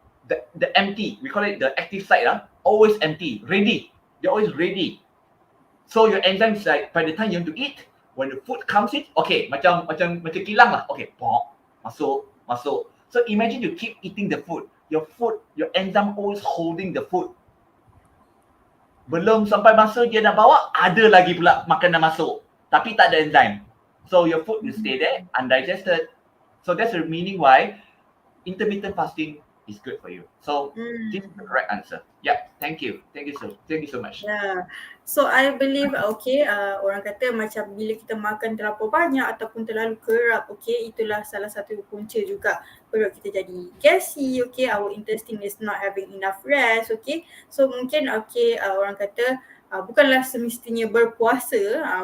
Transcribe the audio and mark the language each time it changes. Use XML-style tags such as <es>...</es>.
<en>The empty, we call it the active site, always empty, ready. They're always ready. So your enzymes, like by the time you want to eat, when the food comes in, okay,</en> <ms>macam kilang lah.</ms> <en>Okay, pop, masuk. So imagine you keep eating the food, your enzyme always holding the food.</en> <ms>Belum sampai masa dia nak bawa, ada lagi pula makanan masuk. Tapi tak ada enzyme.</ms> <en>So your food will stay there, undigested. So that's the meaning why intermittent fasting is good for you. So this is the correct answer. Yeah, thank you so much.</en> <ms>Yeah.</ms> <en>So I believe</en> <ms>orang kata macam bila kita makan terlalu banyak ataupun terlalu kerap, itulah salah satu punca juga perut kita jadi gassy,</ms> <en>our intestine is not having enough rest,</en> <ms>so mungkin orang kata bukanlah semestinya berpuasa,</ms>